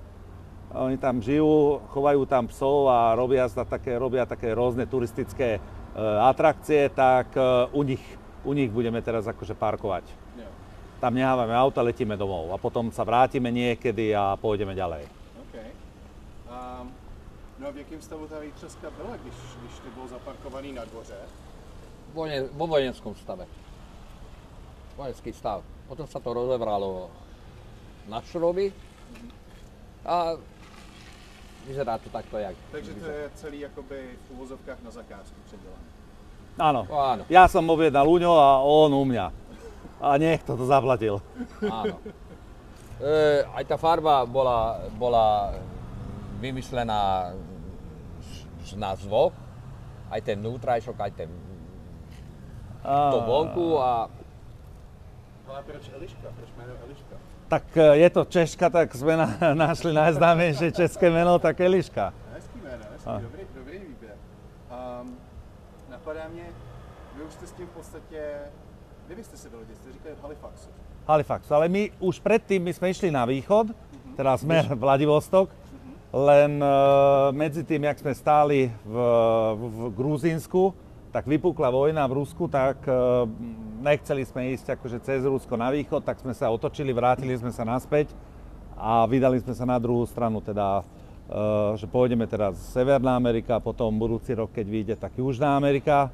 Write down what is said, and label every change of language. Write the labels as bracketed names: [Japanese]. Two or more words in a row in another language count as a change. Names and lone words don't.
[Slovak] Oni tam žijú, chovajú tam psov a robia také rôzne turistické atrakcie, tak u nich budeme teraz akože parkovať. Tam nehávame auta, letíme domov a potom sa vrátime niekedy a pôjdeme ďalej. Okay. [Czech] No a v jakém stavu ta Vejtřeska byla, když to bylo zaparkovaný na dvoře? [Slovak] Vo vojenskom stave. Vojenský stav. Potom sa to rozebralo na šroby a vyzerá to takto, jak. [Czech] Takže to je celý jakoby v uvozovkách na zakázku předělané. [Slovak] Áno. Áno. Ja som objednal u ňo a on u mňa. A niekto to zaplatil. Áno. Aj tá farba bola vymyslená na zvuk, aj ten vnútrajšok, aj ten to vonku a... [Czech] Ale proč Eliška? Proč jméno Eliška? [Slovak] Tak je to Češka, tak sme našli najznámejšie české meno, tak Eliška. [Czech] Hezký jméno, dobrý výběr. Napadá mě, vy už jste s tím v podstatě, kde byste se vylodili, jste říkali v Halifaxu. [Slovak] Halifax, ale my už predtým sme išli na východ, teraz smer Vladivostok, len medzi tým, jak sme stáli v Gruzínsku, tak vypukla vojna v Rusku, tak nechceli sme ísť akože cez Rusko na východ, tak sme sa otočili, vrátili sme sa naspäť a vydali sme sa na druhú stranu, teda že pôjdeme teraz Severná Amerika, potom budúci rok, keď vyjde, tak Južná Amerika.